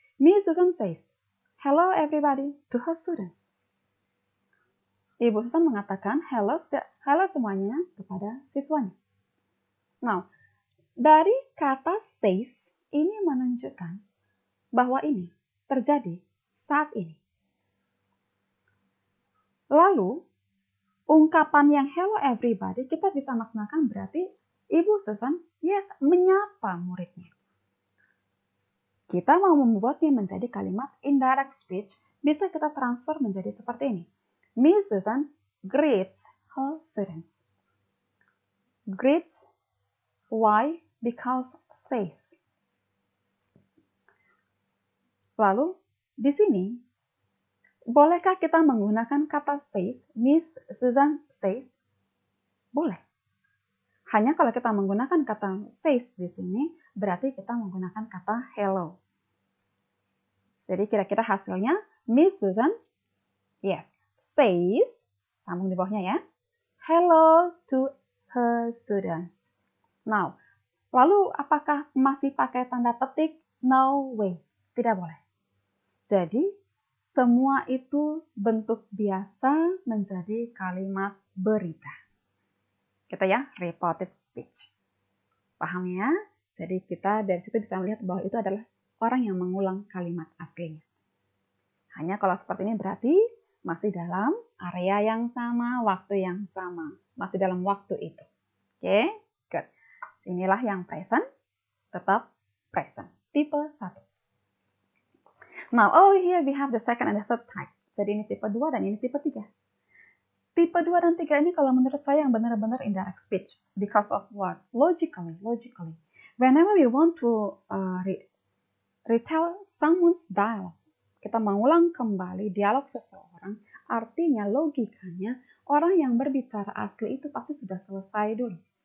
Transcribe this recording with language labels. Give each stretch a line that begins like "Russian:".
English: Miss Susan says, "Hello everybody" to her students.
Indonesian: Ibu Susan mengatakan
English: hello
Indonesian: semuanya kepada siswanya. Nah, dari kata says ini menunjukkan bahwa ini terjadi saat ini. Lalu, ungkapan yang hello everybody kita bisa maknakan berarti Ibu Susan, yes, menyapa muridnya. Kita mau membuatnya menjadi kalimat indirect speech, bisa kita transfer menjadi seperti ini.
English: Miss Susan greets her students. Greets, why? Because says.
Indonesian: Lalu, di sini, bolehkah kita menggunakan kata says?
English: Miss Susan says?
Indonesian: Boleh. Hanya kalau kita menggunakan kata says di sini, berarti kita menggunakan kata hello. Jadi kira-kira hasilnya, Miss Susan, yes, says, sambung di bawahnya ya,
English: hello to her students. Now,
Indonesian: lalu apakah masih pakai tanda petik?
English: No way,
Indonesian: tidak boleh. Jadi, semua itu bentuk biasa menjadi kalimat berita. Kita ya, reported speech. Paham ya? Jadi kita dari situ bisa melihat bahwa itu adalah orang yang mengulang kalimat aslinya. Hanya kalau seperti ini berarti masih dalam area yang sama, waktu yang sama. Masih dalam waktu itu. Oke, good. Inilah yang present, tetap present. Tipe 1.
English: Now, here we have the second and the third type.
Indonesian: Jadi ini tipe 2 dan ini tipe 3. Tipe 2 dan 3 ini kalau menurut saya yang benar-benar indirect speech.
English: Because of what? Logically. Whenever we want to retell someone's dialogue,
Indonesian: kita mengulang kembali dialog seseorang, artinya logikanya orang yang berbicara asli itu pasti sudah selesai dulu.